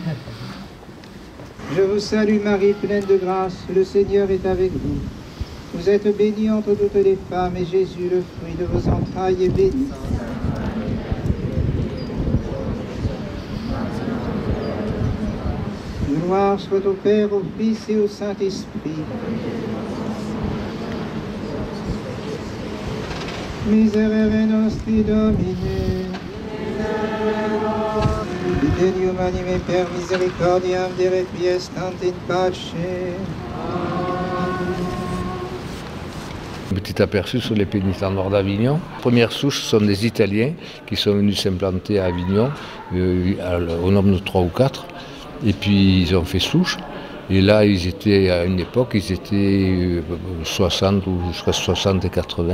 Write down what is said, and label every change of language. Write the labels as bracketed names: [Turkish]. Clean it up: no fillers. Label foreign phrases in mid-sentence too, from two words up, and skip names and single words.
[French] Je vous salue Marie, pleine de grâce, le Seigneur est avec vous. Vous êtes bénie entre toutes les femmes, et Jésus, le fruit de vos entrailles, est béni. Gloire soit au Père, au Fils et au Saint-Esprit. [Latin] Miserere nostri Domine. Fidelio anime per misericordiam de requiescant in pace. [French] Un petit aperçu sur les pénitents noirs d'Avignon. Première souche sont des Italiens qui sont venus s'implanter à Avignon, au nombre de 3 ou 4. Et puis ils ont fait souche. Et là, ils étaient à une époque, ils étaient 60 ou jusqu'à 60 et 80.